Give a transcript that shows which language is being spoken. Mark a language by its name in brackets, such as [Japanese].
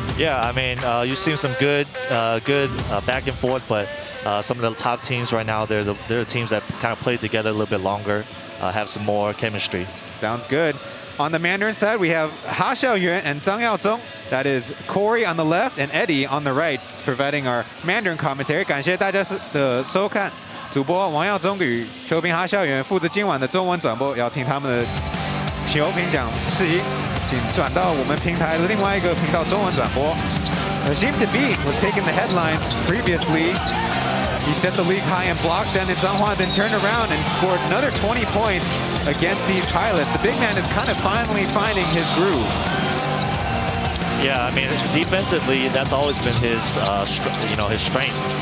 [English] Yeah, I mean, you've seen some good back and forth, but some of the top teams right now, they're the teams that kind of played together a little bit longer, have some more chemistry. Sounds good. On the Mandarin side, we have Ha Xiaoyuan and Zhang Yaozong. That is Corey on the left and Eddie on the right, providing our Mandarin commentary. [Chinese] 感谢大家的收看。主播王耀宗与球评哈校园负责今晚的中文转播，要听他们的球评讲事宜，请转到我们平台的另外一个频道中文转播。 [English] Hsinchu was taking the headlines previously. He set the league high in blocks down in Zhanghua, then turned around and scored another 20 points against these pilots. The big man is kind of finally finding his groove. Yeah, I mean, defensively, that's always been his, his strength.